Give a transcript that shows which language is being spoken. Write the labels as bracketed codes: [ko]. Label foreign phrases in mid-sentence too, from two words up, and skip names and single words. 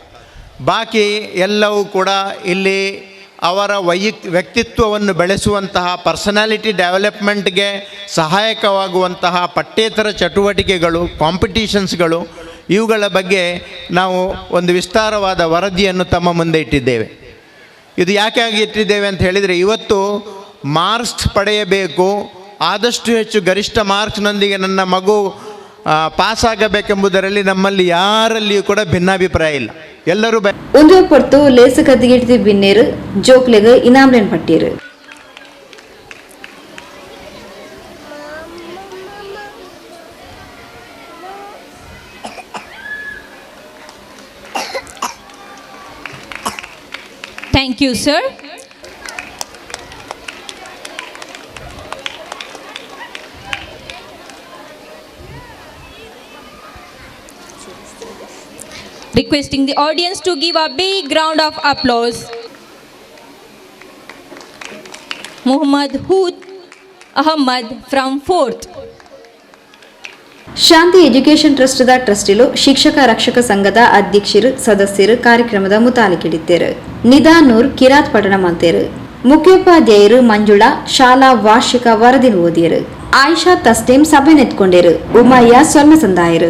[kn] ಬಾಕಿ ಎಲ್ಲವೂ ಕೂಡ ಇಲ್ಲಿ ಅವರ ವ್ಯಕ್ತಿತ್ವವನ್ನು ಬೆಳೆಸುವಂತಹ, [en] personality developmentಗೆ [kn] ಸಹಾಯಕವಾಗುವಂತಹ ಪಠ್ಯೇತರ ಚಟುವಟಿಕೆಗಳು, ಕಾಂಪಿಟೀಷನ್ಸ್ಗಳು, ಇವುಗಳ ಬಗ್ಗೆ ನಾವು ಒಂದು ವಿಸ್ತಾರವಾದ ವರದಿಯನ್ನು ತಮ್ಮ ಮುಂದೆ ಇಟ್ಟಿದ್ದೇವೆ. ಇದು ಯಾಕೆ ಇಟ್ಟಿದ್ದೇವೆ ಅಂತ ಹೇಳಿದರೆ, ಇವತ್ತು ಮಾರ್ಕ್ಸ್ ಪಡೆಯಬೇಕು, ಆದಷ್ಟು ಹೆಚ್ಚು ಗರಿಷ್ಠ ಮಾರ್ಕ್ಸ್ನೊಂದಿಗೆ ನನ್ನ ಮಗು ಪಾಸಾಗಬೇಕೆಂಬುದರಲ್ಲಿ ನಮ್ಮಲ್ಲಿ ಯಾರಲ್ಲಿಯೂ ಕೂಡ ಭಿನ್ನಾಭಿಪ್ರಾಯ ಇಲ್ಲ. ಎಲ್ಲರೂ [tcy] ಒಂದು ಪೊರ್ತು ಲೇಸ ಕದ್ದಿಗಿಡ್ತಿ ಬಿನ್ನೇರು ಜೋಕ್ಲೆಗೆ ಇನಾಮ್ಲೆನ್ ಪಟ್ಟೀರು. [en] Thank you, sir. Requesting the audience to give a big round of applause. Muhammad Hood Ahmad from 4th. [tcy] ಶಾಂತಿ ಎಜುಕೇಷನ್ ಟ್ರಸ್ಟ್ದ ಟ್ರಸ್ಟಿಲು ಶಿಕ್ಷಕ ರಕ್ಷಕ ಸಂಘದ ಅಧ್ಯಕ್ಷರು ಸದಸ್ಯರು ಕಾರ್ಯಕ್ರಮದ ಮುತಾಲಿಕಿಡಿದ್ದೇರು. ನಿದಾನೂರ್ ಕಿರಾತ್ ಪಠಣ ಮಂತೇರು. ಮುಖ್ಯೋಪಾಧ್ಯಾಯರು ಮಂಜುಳಾ ಶಾಲಾ ವಾರ್ಷಿಕ ವರದಿ ಓದಿಯರು. ಆಯಿಷಾ ತಸ್ಟೀಮ್ ಸಭೆ ನೆತ್ಕೊಂಡೇರು. ಉಮಯ್ಯ ಸೊಲ್ಮ ಸಂದಾಯರು.